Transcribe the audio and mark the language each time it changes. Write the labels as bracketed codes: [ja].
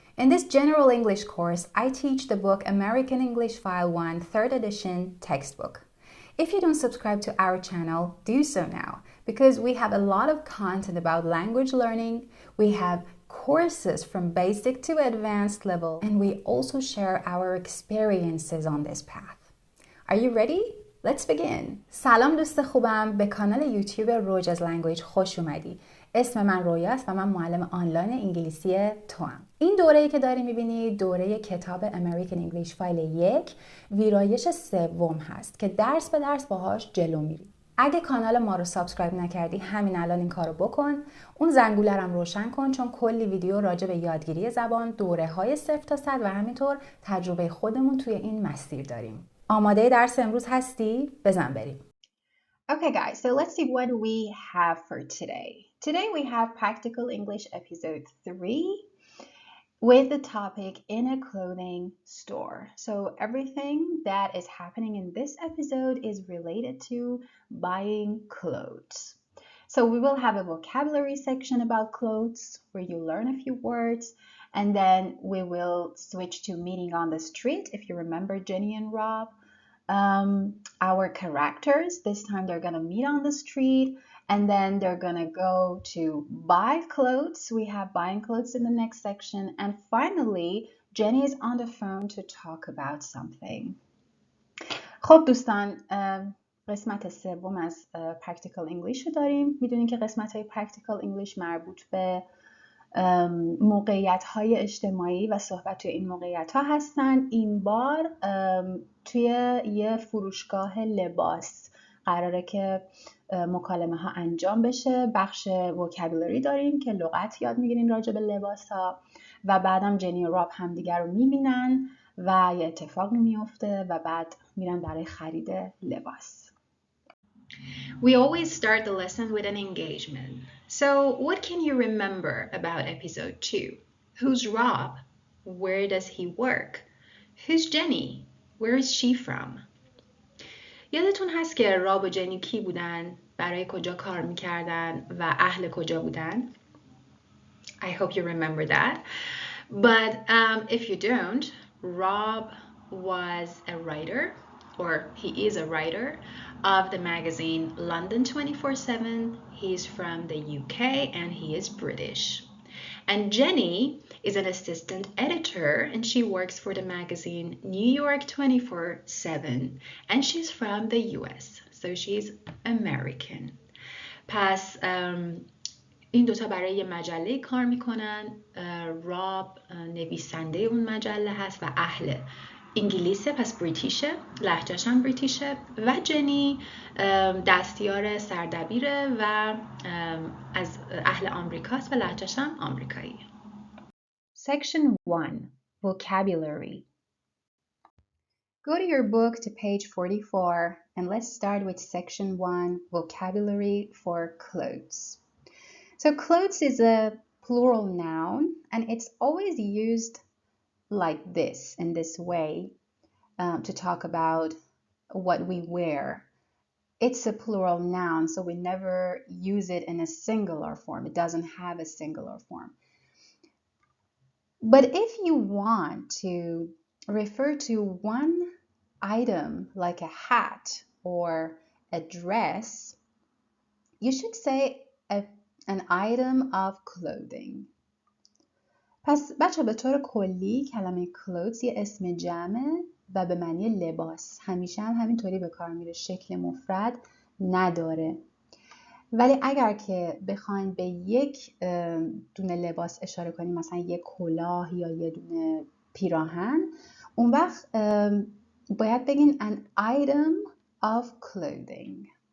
[en] In this general English course, I teach the book American English File 1 3rd edition textbook. If you don't subscribe to our channel, do so now because we have a lot of content about language learning. We have courses from basic to advanced level and we also share our experiences on this path. Are you ready? Let's begin. [fa] سلام دوست خوبم، به کانال یوتیوب روجاز لنگویج خوش اومدی. اسم من رویاست و من معلم آنلاین انگلیسی توام. این دوره‌ای که داری می‌بینی دوره کتاب امریکن انگلیش فایل 1 ویرایش سوم هست که درس به درس باهاش جلو میری. اگه کانال ما رو سابسکرایب نکردی همین الان این کارو بکن. اون زنگوله رو روشن کن چون کلی ویدیو راجع به یادگیری زبان، دوره‌های 0 تا 100 و همینطور تجربه خودمون توی این مسیر داریم. آماده درس امروز هستی؟ بزن بریم. [en] Okay guys, so let's see what we have for today. Today we have Practical English episode 3 with the topic in a clothing store. So everything that is happening in this episode is related to buying clothes. So we will have a vocabulary section about clothes where you learn a few words. And then we will switch to meeting on the street. If you remember Jenny and Rob, our characters, this time they're going to meet on the street and then they're going to go to buy clothes. We have buying clothes in the next section. And finally, Jenny is on the phone to talk about something. [fa] خب دوستان، قسمت سوم از Practical English رو داریم. میدونین که قسمت های Practical English مربوط به موقعیت‌های اجتماعی و صحبت توی این موقعیت‌ها هستن. این بار توی یه فروشگاه لباس قراره که مکالمه ها انجام بشه. بخش وکابولری داریم که لغات یاد میگیرین راجع به لباس ها و بعدم جنی و راب همدیگر رو میبینن و یه اتفاقی میفته و بعد میرن برای خرید لباس. [en] We always start the lesson with an engagement. So, what can you remember about episode 2? Who's Rob? Where does he work? Who's Jenny? Where is she from? [fa] یادتون هست که راب و جنی کی بودن؟ برای کجا کار میکردن؟ و اهل کجا بودن؟ [en] I hope you remember that. But if you don't, Rob was a writer, or he is a writer, of the magazine London 24/7. He's from the UK and he is British. And Jenny is an assistant editor and she works for the magazine New York 24/7 and she's from the US. So she's American. [fa] پس این دوتا برای یه مجله کار میکنن. راب نویسنده اون مجله هست و اهل انگلیسه، پس بریتیشه، لهجه‌ش هم بریتیشه و جنی دستیار سردبیره و از اهل آمریکاست و لهجه‌ش هم آمریکایی. [en] Section 1. Vocabulary. Go to your book to page 44 and let's start with section 1, vocabulary for clothes. So clothes is a plural noun and it's always used like this, in this way, to talk about what we wear. It's a plural noun, so we never use it in a singular form. It doesn't have a singular form. But if you want to refer to one item like a hat or a dress, you should say an item of clothing. [fa] پس بچه به طور کلی کلمه clothes یه اسم جمعه و به معنی لباس. همیشه هم همینطوری به کار میره، شکل مفرد نداره. ولی اگر که بخواین به یک دونه لباس اشاره کنیم، مثلا یک کلاه یا یه دونه پیراهن، اون وقت باید بگین [en] an item of clothing.